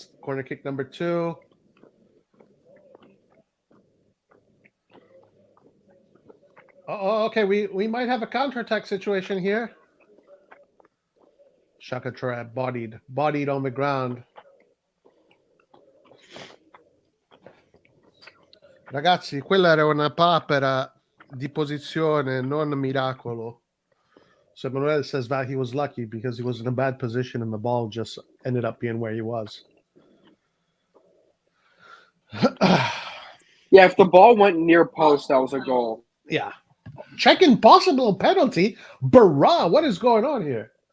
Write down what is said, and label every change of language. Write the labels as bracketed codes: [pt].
[en] Corner kick number 2. Oh, okay. We might have a counterattack situation here. Shaka Traore bodied on the ground. [it] Ragazzi, quella era una papera di posizione, non miracolo. [en] So Manuel says that he was lucky because he was in a bad position and the ball just ended up being where he was. Yeah, if the ball went near post, that was a goal. Yeah. Checking possible penalty. Barra, what is going on here?